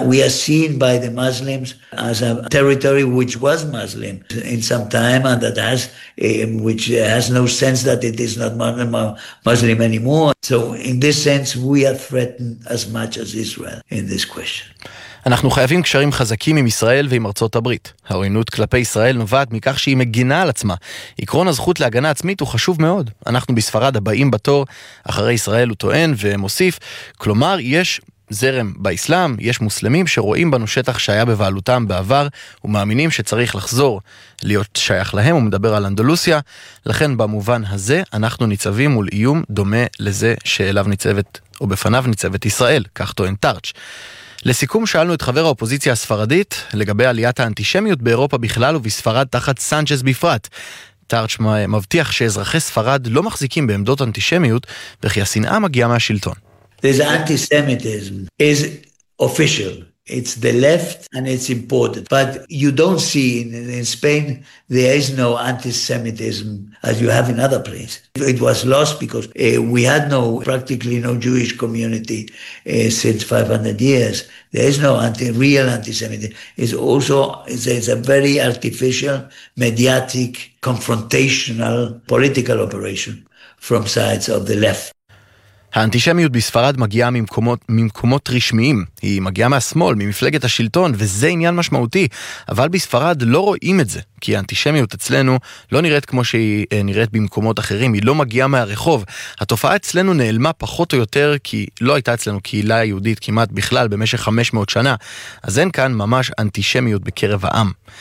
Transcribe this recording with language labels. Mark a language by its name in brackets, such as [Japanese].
[English] We are seen by the Muslims as a territory which was Muslim in some time and that has which has no sense that it is not Muslim anymore. So in this sense we are threatened as much as Israel in this question. [Hebrew] אנחנו חייבים קשרים חזקים עם ישראל ועם ארצות הברית. העוינות כלפי ישראל נובעת מכך שהיא מגינה על עצמה. עקרון הזכות להגנה עצמית הוא חשוב מאוד. אנחנו בספרד הבאים בתור אחרי ישראל, הוא טוען ומוסיף, כלומר יש זרם באסלאם, יש מוסלמים שרואים בנו שטח שהיה בבעלותם בעבר ומאמינים שצריך לחזור להיות שייך להם, הוא מדבר על אנדלוסיה, לכן במובן הזה אנחנו ניצבים מול איום דומה לזה שאליו ניצבת או בפניו ניצבת ישראל, כך טוען טארץ'. לסיכום שאלנו את חבר האופוזיציה הספרדית לגבי עליית האנטישמיות באירופה בכלל ובספרד תחת סנצ'ז בפרט. טארץ' מבטיח שאזרחי ספרד לא מחזיקים בעמדות אנטישמיות וכי השנאה מגיעה מהשלטון. [English] This anti-Semitism is official. It's the left and it's important. But you don't see in Spain, there is no anti-Semitism as you have in other places. It was lost because we had no, practically no Jewish community since 500 years. There is no real anti-Semitism. It's also, it's a very artificial, mediatic, confrontational, political operation from sides of the left. [Hebrew] האנטישמיות בספרד מגיעה ממקומות רשמיים, היא מגיעה מהשמאל, ממפלגת השלטון, וזה עניין משמעותי, אבל בספרד לא רואים את זה, כי האנטישמיות אצלנו לא נראית כמו שהיא נראית במקומות אחרים, היא לא מגיעה מהרחוב. התופעה אצלנו נעלמה פחות או יותר, כי לא הייתה אצלנו קהילה יהודית כמעט בכלל במשך 500 שנה, אז אין כאן ממש אנטישמיות בקרב העם.